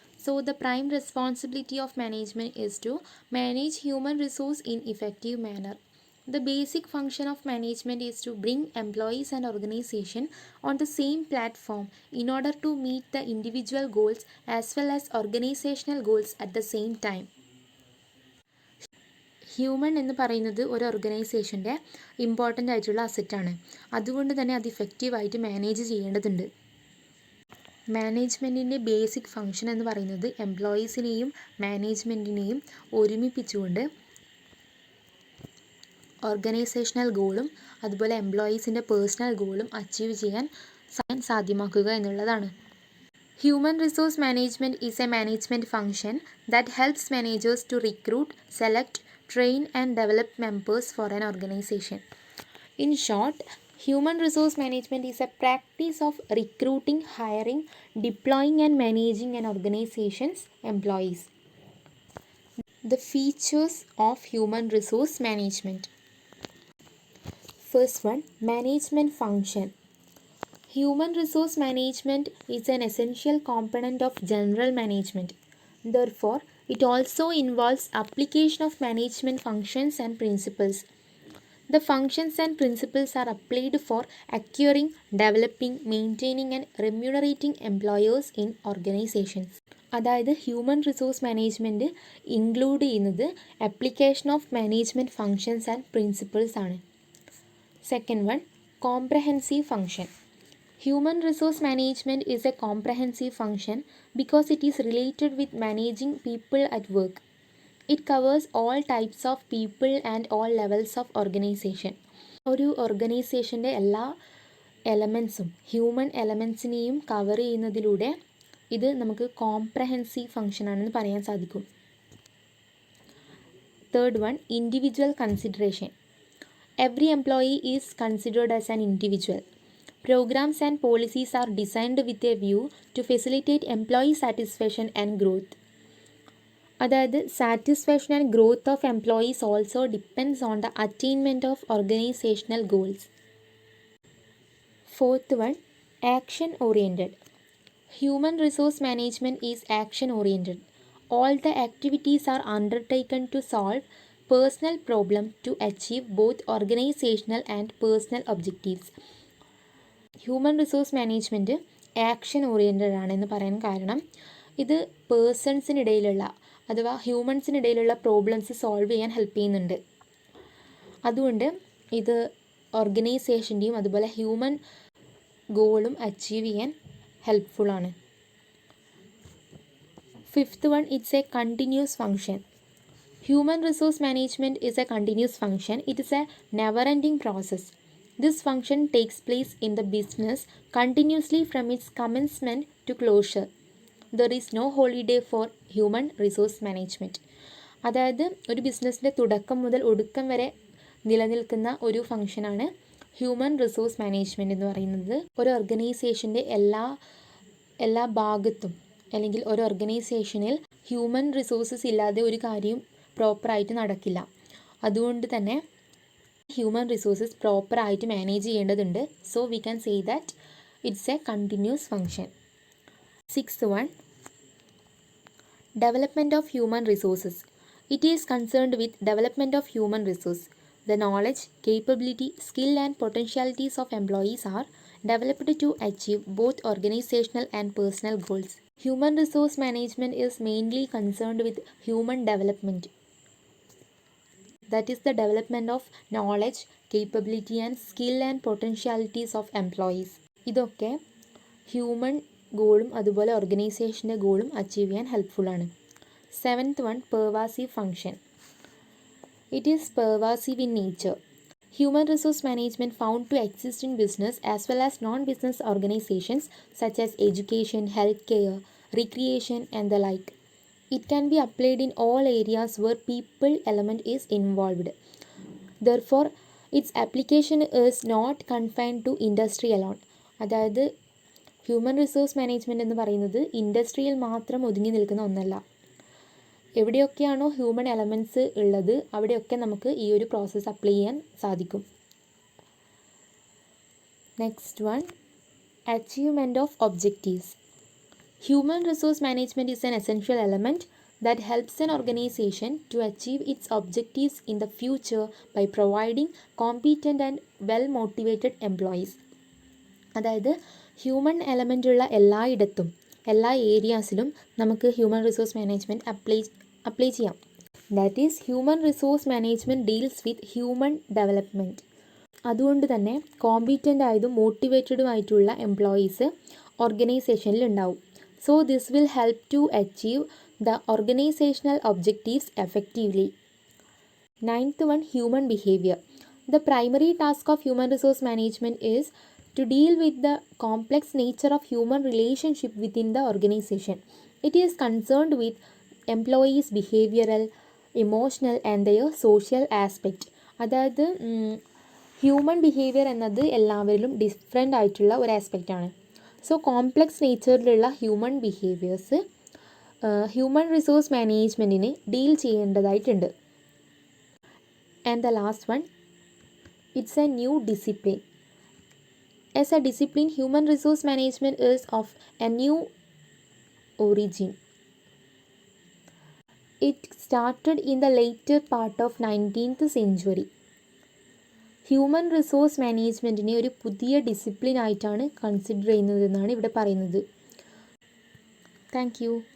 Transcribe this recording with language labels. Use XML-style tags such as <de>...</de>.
<en>So the prime responsibility of management is to manage human resource in effective manner. The basic function of management is to bring employees and organization on the same platform in order to meet the individual goals as well as organizational goals at the same time.</en> <ml>Human എന്ന് പറയുന്നത് ഒരു ഓർഗനൈസേഷൻ്റെ important ആയിട്ടുള്ള അസറ്റാണ്. അതുകൊണ്ട് തന്നെ അത് ഇഫക്റ്റീവായിട്ട് manage ചെയ്യേണ്ടതുണ്ട്. മാനേജ്മെൻറ്റിൻ്റെ basic function എന്ന് പറയുന്നത് എംപ്ലോയീസിനെയും മാനേജ്മെൻറ്റിനെയും ഒരുമിപ്പിച്ചുകൊണ്ട് ഓർഗനൈസേഷണൽ ഗോളും അതുപോലെ എംപ്ലോയീസിൻ്റെ പേഴ്സണൽ ഗോളും അച്ചീവ് ചെയ്യാൻ സാധ്യമാക്കുക എന്നുള്ളതാണ്.</ml> <en>Human resource management is a management function that helps managers to recruit, select, train and develop members for an organization. In short, human resource management is a practice of recruiting, hiring, deploying and managing an organization's employees. The features of human resource management. First one, management function. Human resource management is an essential component of general management. Therefore, it also involves application of management functions and principles. The functions and principles are applied for acquiring, developing, maintaining and remunerating employers in organizations.</en> <ml>അതായത് human resource management include ചെയ്യുന്നത് application of management functions and principles ആണ്.</ml> <en>Second one, comprehensive function. Human resource management is a comprehensive function because it is related with managing people at work. It covers all types of people and all levels of organization.</en> <ml>ഒരു ഓർഗനൈസേഷൻ്റെ എല്ലാ എലമെൻസും human എലമെൻസിനെയും cover ചെയ്യുന്നതിലൂടെ ഇത് നമുക്ക് comprehensive function ആണെന്ന് പറയാൻ സാധിക്കും.</ml> <en>Third one, individual consideration. Every employee is considered as an individual. Programs and policies are designed with a view to facilitate employee satisfaction and growth. അതായത് satisfaction and growth of employees also depends on the attainment of organisational goals. Fourth one, action oriented. Human resource management is action oriented. All the activities are undertaken to solve personal problem to achieve both organizational and personal objectives.</en> <ml>Human resource management action oriented ആണെന്ന് പറയാൻ കാരണം ഇത് പേഴ്സൺസിനിടയിലുള്ള അഥവാ ഹ്യൂമൻസിനിടയിലുള്ള problems solve ചെയ്യാൻ help ചെയ്യുന്നുണ്ട്. അതുകൊണ്ട് ഇത് ഓർഗനൈസേഷൻ്റെയും അതുപോലെ ഹ്യൂമൻ ഗോളും അച്ചീവ് ചെയ്യാൻ ഹെൽപ്ഫുള്ളാണ്.</ml> <en>Fifth one, it's a continuous function. Human resource management is a continuous function. It is a never-ending process. This function takes place in the business continuously from its commencement to closure. There is no holiday for human resource management.</en> <ml>അതായത് ഒരു ബിസിനസ്സിൻ്റെ തുടക്കം മുതൽ ഒടുക്കം വരെ നിലനിൽക്കുന്ന ഒരു ഫംഗ്ഷനാണ് ഹ്യൂമൻ റിസോഴ്സ് മാനേജ്മെൻറ്റ് എന്ന് പറയുന്നത്. ഒരു ഓർഗനൈസേഷൻ്റെ എല്ലാ ഭാഗത്തും അല്ലെങ്കിൽ ഒരു ഓർഗനൈസേഷനിൽ ഹ്യൂമൻ റിസോഴ്സസ് ഇല്ലാതെ ഒരു കാര്യം പ്രോപ്പറായിട്ട് നടക്കില്ല. അതുകൊണ്ട് തന്നെ ഹ്യൂമൻ റിസോഴ്സസ് പ്രോപ്പറായിട്ട് മാനേജ് ചെയ്യേണ്ടതുണ്ട്.</ml> <en>So we can say that it's a continuous function. Sixth one, development of human resources. It is concerned with development of human resource. The knowledge, capability, skill and potentialities of employees are developed to achieve both organizational and personal goals. Human resource management is mainly concerned with human development. That is the development of knowledge, capability and skill and potentialities of employees.</en> <ml>ഇതൊക്കെ human ഗോളും അതുപോലെ ഓർഗനൈസേഷൻ്റെ ഗോളും achieve ചെയ്യാൻ ഹെൽപ്ഫുള്ളാണ്.</ml> <en>Seventh one, pervasive function. It is pervasive in nature. Human resource management found to exist in business as well as non-business organizations such as education, healthcare, recreation and the like. It can be applied in all areas where people element is involved. Therefore, its application is not confined to industry alone. അതായത്</en> <ml>human resource management എന്ന് പറയുന്നത് ഇൻഡസ്ട്രിയിൽ മാത്രം ഒതുങ്ങി നിൽക്കുന്ന ഒന്നല്ല. എവിടെയൊക്കെയാണോ human elements ഉള്ളത് അവിടെയൊക്കെ നമുക്ക് ഈ ഒരു പ്രോസസ്സ് അപ്ലൈ ചെയ്യാൻ സാധിക്കും.</ml> <en>Next one, achievement of objectives. Human resource management is an essential element that helps an organization to achieve its objectives in the future by providing competent and well-motivated employees.</en> <ml>അതായത് human element ഉള്ള എല്ലായിടത്തും എല്ലാ ഏരിയാസിലും നമുക്ക് human resource management apply ചെയ്യാം.</ml> <en>That is human resource management deals with human development.</en> <ml>അതുകൊണ്ട് തന്നെ competent ആയതും മോട്ടിവേറ്റഡും ആയിട്ടുള്ള എംപ്ലോയീസ് ഓർഗനൈസേഷനിൽ ഉണ്ടാവും.</ml> <en>So this will help to achieve the organizational objectives effectively. Ninth one, human behavior. The primary task of human resource management is to deal with the complex nature of human relationship within the organization. It is concerned with employees' behavioral, emotional and their social aspect.</en> <ml>അതായത് human behaviour എന്നത് എല്ലാവരിലും different ആയിട്ടുള്ള ഒരു ആസ്പെക്റ്റാണ്. So complex നേച്ചറിലുള്ള human behaviours human resource മാനേജ്മെൻറ്റിന് deal ചെയ്യേണ്ടതായിട്ടുണ്ട്.</ml> <en>And the last one, it's a new discipline. As a discipline, human resource management is of a new origin. It started in the later part of 19th century.</en> <ml>Human resource മാനേജ്മെൻറ്റിനെ ഒരു പുതിയ discipline ആയിട്ടാണ് consider ചെയ്യുന്നതെന്നാണ് ഇവിടെ പറയുന്നത്.</ml> <en>Thank you.</en>